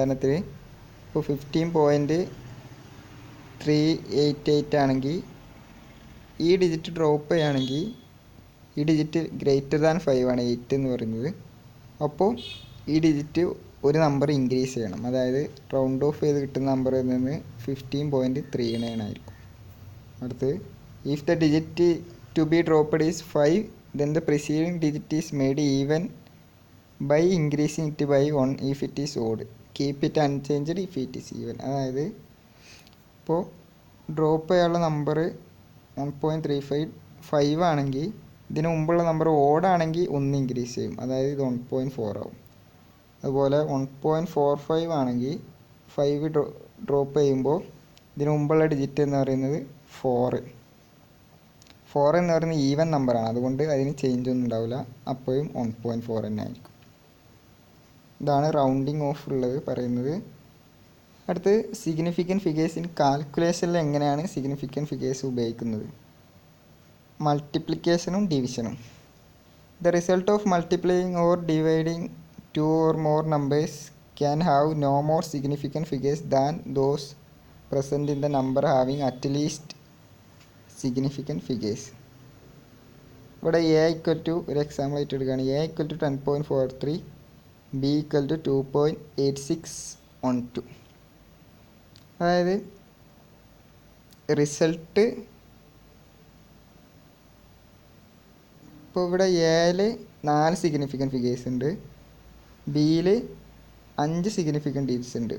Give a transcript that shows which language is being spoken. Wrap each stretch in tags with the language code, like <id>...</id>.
<ml>ഉദാഹരണത്തിന് ഇപ്പോൾ 15.388 ആണെങ്കിൽ ഈ ഡിജിറ്റ് ഡ്രോപ്പ് ചെയ്യുകയാണെങ്കിൽ ഈ ഡിജിറ്റ്</ml> <en>greater than</en> <ml>5 ആണ് 8 എന്ന് പറയുന്നത്. അപ്പോൾ ഈ ഡിജിറ്റ് ഒരു നമ്പർ ഇൻക്രീസ് ചെയ്യണം. അതായത് റൗണ്ട് ഓഫ് ചെയ്ത് കിട്ടുന്ന നമ്പറിൽ നിന്ന് 15.39 ആയിരിക്കും.</ml> <en>അടുത്ത് if the digit to be dropped is 5 then the preceding digit is made even by increasing it by 1 if it is odd. Keep it unchanged if it is even.</en> <ml>അതായത് ഇപ്പോൾ drop ചെയ്യാനുള്ള number 1.35 ആണെങ്കിൽ ഇതിന് മുമ്പുള്ള number odd ആണെങ്കിൽ 1 increase ചെയ്യും, അതായത് ഇത് 1.4 ആവും. അതുപോലെ 1.45 ആണെങ്കിൽ 5 ഡ്രോപ്പ് ചെയ്യുമ്പോൾ ഇതിന് മുമ്പുള്ള ഡിജിറ്റ് എന്ന് പറയുന്നത് 4. 4 എന്ന് പറയുന്നത് ഈവൻ നമ്പറാണ്, അതുകൊണ്ട് അതിന് ചേഞ്ച് ഒന്നും ഉണ്ടാവില്ല, അപ്പോഴും 1.4 തന്നെ ആയിരിക്കും. ഇതാണ് റൗണ്ടിങ് ഓഫ് ഉള്ളത് പറയുന്നത്. അടുത്ത് സിഗ്നിഫിക്കൻറ്റ് ഫിഗേഴ്സ് ഇൻ കാൽക്കുലേഷനിൽ എങ്ങനെയാണ് സിഗ്നിഫിക്കൻറ്റ് ഫിഗേഴ്സ് ഉപയോഗിക്കുന്നത്. മൾട്ടിപ്ലിക്കേഷനും ഡിവിഷനും.</ml> <en>The result of multiplying or dividing two or more numbers can have no more significant figures than those present in the number having at least significant figures.</en> <ml>ഇവിടെ A equal to ഒരു example ആയിട്ട് എടുക്കുകയാണ്. A equal to 10.43, B equal to 2.8612. അതായത് result ഇപ്പോൾ ഇവിടെ എയിൽ 4 significant figures ഉണ്ട്, ബിയിൽ 5 സിഗ്നിഫിക്കൻറ്റ് ഡിജിറ്റ്സ് ഉണ്ട്.</ml>